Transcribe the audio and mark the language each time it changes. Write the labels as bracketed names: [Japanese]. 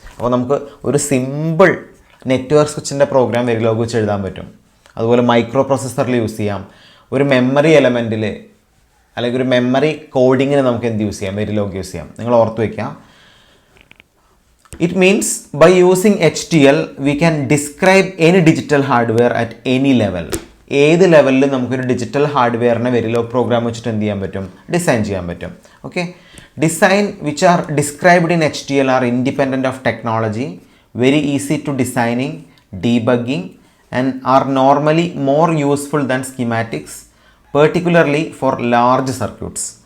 [Malayalam] അപ്പോൾ നമുക്ക് ഒരു സിമ്പിൾ നെറ്റ്വർക്ക് സ്വിച്ചിൻ്റെ പ്രോഗ്രാം വെരിലോഗ് വെച്ച് എഴുതാൻ പറ്റും. അതുപോലെ മൈക്രോ പ്രോസസ്സറിൽ യൂസ് ചെയ്യാം. ഒരു മെമ്മറി എലമെൻറ്റിൽ അല്ലെങ്കിൽ ഒരു മെമ്മറി കോഡിങ്ങിന് നമുക്ക് എന്ത് യൂസ് ചെയ്യാം, വെരിലോഗ് യൂസ് ചെയ്യാം. നിങ്ങൾ ഓർത്ത് വയ്ക്കുക. [English] It means by using HDL we can describe any digital hardware at any level. [Malayalam] ഏത് ലെവലിൽ നമുക്കൊരു ഡിജിറ്റൽ ഹാർഡ്വെയറിനെ വെരിലോഗ് പ്രോഗ്രാം വെച്ചിട്ട് എന്ത് ചെയ്യാൻ പറ്റും, ഡിസൈൻ ചെയ്യാൻ പറ്റും. [English] Okay, design which are described in HDL are independent of technology, very easy to designing, debugging and are normally more useful than schematics, particularly for large circuits.